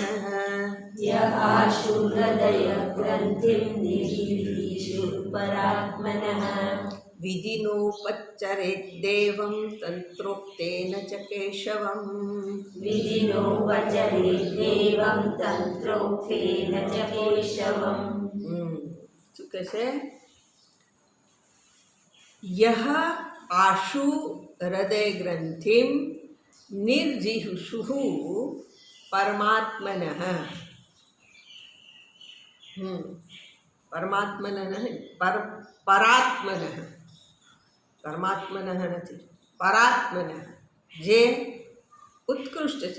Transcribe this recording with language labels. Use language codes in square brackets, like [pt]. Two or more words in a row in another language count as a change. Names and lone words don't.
[sa] य आशु हृदयग्रन्थिं निरीक्षु परात्मनः विधिनोपच्चरेद्देवं तन्त्रोक्तेन च केशवम् विधिनो वचरेदेवं तन्त्रोक्तेन च केशवम् [gu] શું કહે છે? [sa] યહ આશુ હૃદય ગ્રંથિમ નિર્જિહુષુઃ પરમાત્મનઃ પરમાત્મનઃ [gu] નહીં, પરાત્મનઃ, પરમાત્મનઃ નથી, પરાત્મનઃ, જે ઉત્કૃષ્ટ છે.